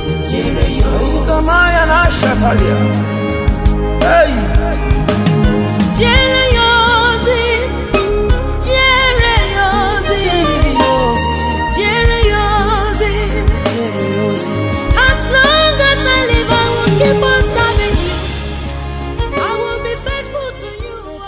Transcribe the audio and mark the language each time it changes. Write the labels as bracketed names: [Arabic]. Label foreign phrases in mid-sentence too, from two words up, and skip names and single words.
[Igbo] Jere ya ozi. Ikamaya na Shatalia. Hey. Jere ya ozi. Jere ya ozi. Jere ya ozi. [English] As long as I live, I will keep on serving you. I will be faithful to you.